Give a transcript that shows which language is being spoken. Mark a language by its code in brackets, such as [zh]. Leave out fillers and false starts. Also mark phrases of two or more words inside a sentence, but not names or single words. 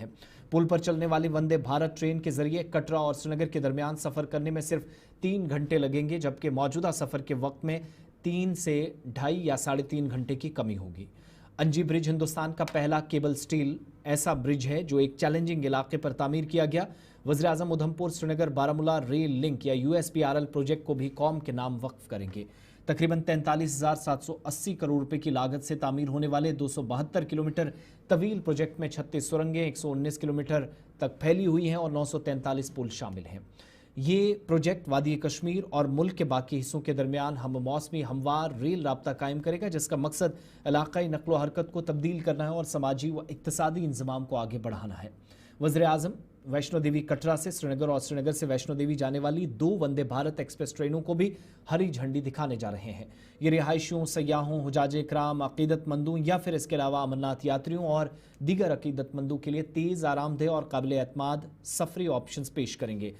[ur] پل پر چلنے والی وندے بھارت ٹرین کے ذریعے کٹرا اور سری نگر کے درمیان سفر کرنے میں صرف 3 گھنٹے لگیں گے، جبکہ موجودہ سفر کے وقت میں 3 سے 2.5 یا 3.5 گھنٹے کی کمی ہوگی۔ انجی برج ہندوستان کا پہلا کیبل سٹیل ایسا برج ہے جو ایک چیلنجنگ علاقے پر تعمیر کیا گیا۔ وزیراعظم ادھمپور سری نگر بارہمولہ ریل لنک یا USPRL پروجیکٹ کو بھی قوم کے نام وقف کریں گے۔ تقریباً 43,780 کروڑ روپے کی لاگت سے تعمیر ہونے والے 272 کلومیٹر طویل پروجیکٹ میں 36 سرنگیں 119 کلومیٹر تک پھیلی ہوئی ہیں اور 943 پل شامل ہیں۔ یہ پروجیکٹ وادی کشمیر اور ملک کے باقی حصوں کے درمیان ہم موسمی ہموار ریل رابطہ قائم کرے گا، جس کا مقصد علاقائی نقل و حرکت کو تبدیل کرنا ہے اور سماجی و اقتصادی انضمام کو آگے بڑھانا ہے۔ وزیر اعظم ویشنو دیوی کٹرا سے سری نگر اور سری نگر سے ویشنو دیوی جانے والی 2 وندے بھارت ایکسپریس ٹرینوں کو بھی ہری جھنڈی دکھانے جا رہے ہیں۔ یہ رہائشیوں، سیاحوں، حجاج کرام، عقیدت مندوں یا پھر اس کے علاوہ امرناتھ یاتریوں اور دیگر عقیدت مندوں کے لیے تیز، آرام دہ اور قابل اعتماد سفری آپشنز پیش کریں گے۔